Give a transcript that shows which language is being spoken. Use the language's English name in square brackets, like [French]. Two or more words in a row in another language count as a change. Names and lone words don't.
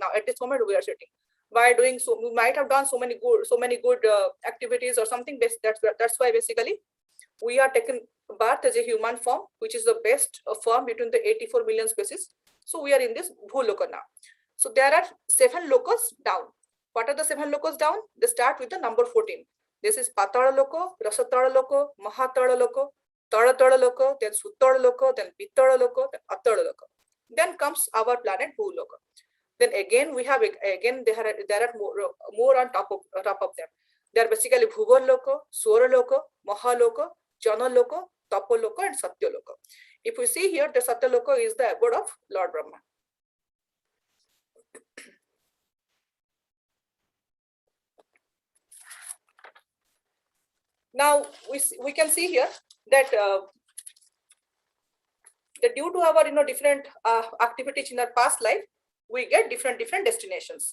[English] At this moment, we are sitting. By doing so, we might have done so many good activities or something. That's why basically we are taken birth as a human form, which is the best form between the 84 million species. So we are in this Bhuloka now. So there are 7 lokas down. What are the 7 lokas down? They start with the number 14. This is Patala Loko, Rasatala Loko, Mahatala Loko, Taratala Loko, then Suttala Loko, then Pittala Loko, then Attala Loko. Then comes our planet Bhuloka. Then again there are more on top of them. They are basically Bhuvan Loko, Swara Loko, Mahaloko, Jana Loko, Tapo Loko, and Satya Loko. If we see here, the Satya Loko is the abode of Lord Brahma. Now we can see here that due to our different activities in our past life, we get different destinations.